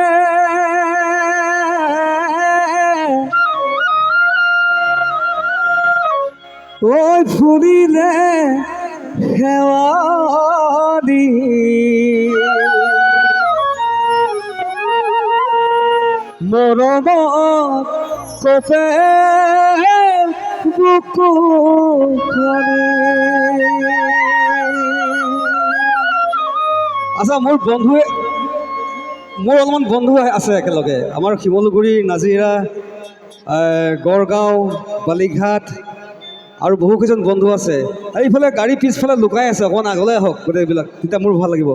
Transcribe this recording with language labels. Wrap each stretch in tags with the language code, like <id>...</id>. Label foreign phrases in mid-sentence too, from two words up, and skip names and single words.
<as>ওই ফুরিলে হেওয়ালি মরম কপে বুকু করে। আচ্ছা মোৰ অলপমান বন্ধু আছে একেলগে আমাৰ শিমলুগুৰি নাজিৰা গড়গাঁও বালিঘাট আৰু বহুকেইজন বন্ধু আছে। এইফালে গাড়ী পিছফালে লুকাই আছে, অকণমান আগলৈ আহক গোটেইবিলাক, তেতিয়া মোৰ ভাল লাগিব।</as>